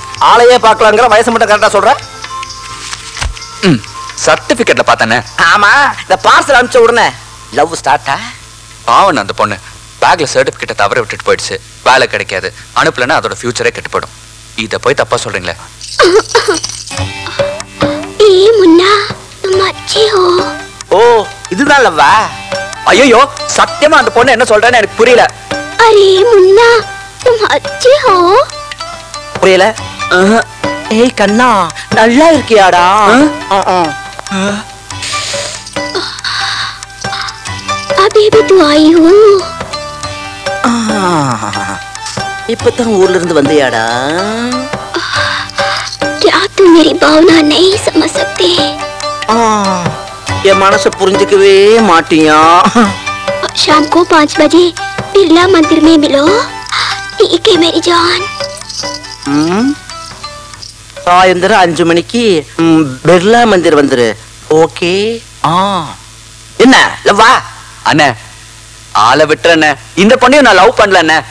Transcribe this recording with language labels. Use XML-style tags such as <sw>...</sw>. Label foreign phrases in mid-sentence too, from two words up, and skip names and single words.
<ta>ஆளையே பார்க்கலாங்கிற வயசு மட்டும் கரெக்டா சொல்ற சர்டிபிகேட்ல பார்த்தேனே ஆமா இந்த பார்சல் அனுப்பிச்ச உடனே லவ் ஸ்டார்ட்டா பாவன் அந்த பொண்ணு பேக்ல சர்டிபிகேட்டை தவற விட்டுட்டு போயிடுச்சு வேலை கிடைக்காது அனுப்பலன்னா அதோட ஃபியூச்சரே கெட்டு போயிடும் இதை போய் தப்பா சொல்றீங்களே</ta> <hi>मुन्ना तुम अच्छी हो</hi> <ta>ஓ இதுதான் லவ்வா ஐயோ சத்தியமா அந்த பொண்ணு என்ன சொல்றேன்னு எனக்கு புரியல</ta> <hi>अरे मुन्ना तुम अच्छी हो</hi> <ta>புரியல ஏய் கண்ணா நல்லா இருக்கியாடா</ta> <hi>अभी भी तू आई हो</hi> <ta>இப்பதான் ஊர்ல இருந்து வந்தியாடா</ta> <hi>क्या तू मेरी भावना नहीं समझ सकते</hi> <ta>என் மனசை புரிஞ்சுக்கவே மாட்டியா</ta> <hi>शाम को 5 बजे बिरला मंदिर में मिलो ठीक है मेरी जान</hi> <ta>சாயந்தரம் 5 மணிக்கு பிர்லா மந்திர் வந்துரு ஓகே என்ன லவ்வா அண்ணே ஆளை விட்டுறண்ணே இந்த பொண்ணையும் நான் லவ் பண்ணல அண்ணே</ta>